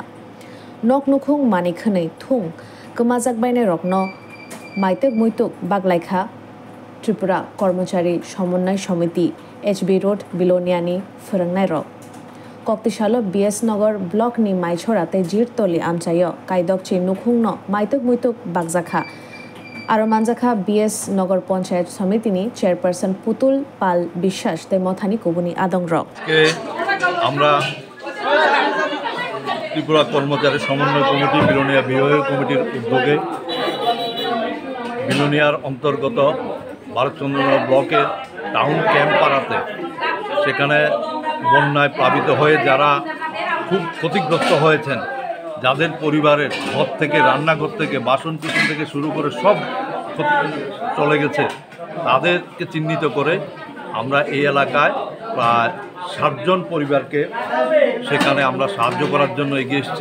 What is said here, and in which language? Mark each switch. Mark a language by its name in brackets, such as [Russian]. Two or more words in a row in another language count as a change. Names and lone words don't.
[Kok Borok] Nok nukhung mani khwnei thung kemajak bainai rokno maituk muituk baglaikha Tripura Kormachari Somonai Somiti HB Road Biloniani Phorongnai rok. Koktisalo BS Nagar Block ni Maichorate Jirtoli Amchayo Kaidokchi nukhungno maituk muituk bagjakha. Aro manjakha BS Nagar Panchayat Samiti ni Chairperson Putul Pal Bishas te mothani kubuni adong rok. [Bangla] আমরা ত্রিপুরা কর্মচারী সমন্বয় কমিটি বিলোনিয়া বিভাগীয় কমিটির উদ্যোগে বিলোনিয়ার অন্তর্গত ভারতচন্দ্রনগর ব্লকের টাউন ক্যাম্প পাড়াতে সেখানে বন্যায় প্লাবিত হয়ে যারা খুব ক্ষতিগ্রস্ত হয়েছেন, যাদের পরিবারের ঘর থেকে রান্নাঘর থেকে বাসন কুসন থেকে শুরু করে সব চলে গেছে, তাদেরকে চিহ্নিত করে আমরা এই এলাকায় প্রায় ৬০ জন পরিবারকে সেখানে আমরা সাহায্য করার জন্য এগিয়ে এসেছি।